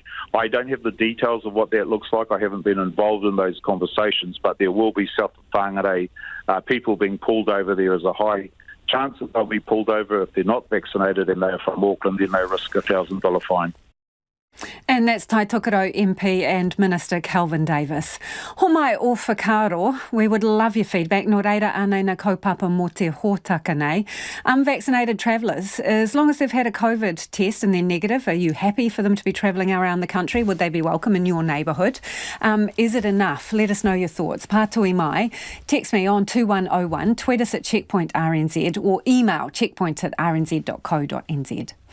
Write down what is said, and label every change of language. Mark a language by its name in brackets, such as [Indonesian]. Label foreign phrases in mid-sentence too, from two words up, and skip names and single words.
[English] I don't have the details of what that looks like. I haven't been involved in those conversations, but there will be south of Whangarei people being pulled over. There is a high chance that they'll be pulled over if they're not vaccinated and they are from Auckland, then they risk a $1,000 fine. And that's Taitokoro MP and Minister Kelvin Davis. [Māori] Homai o whakaro, [English] we would love your feedback. [Māori] Nō reira anei na kaupapa mō te hōtaka nei. [English] Unvaccinated travellers, as long as they've had a COVID test and they're negative, are you happy for them to be travelling around the country? Would they be welcome in your neighbourhood? Is it enough? Let us know your thoughts. [Māori] Pātui mai, [English] text me on 2101, tweet us at Checkpoint RNZ, or email checkpoint@rnz.co.nz.